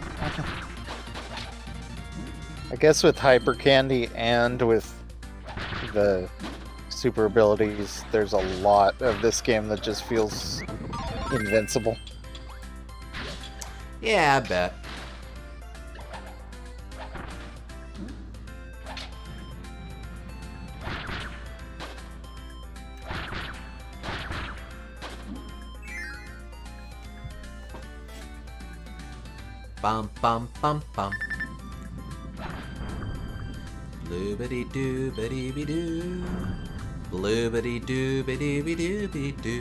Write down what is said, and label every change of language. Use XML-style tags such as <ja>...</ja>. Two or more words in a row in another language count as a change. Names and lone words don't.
<en>I guess with hyper candy and with the super abilities, there's a lot of this game that just feels invincible. Yeah, I bet. Bum bum bum bum. Bloobity doo bitty be doo. Bloobity doo bitty be doo be doo.</en>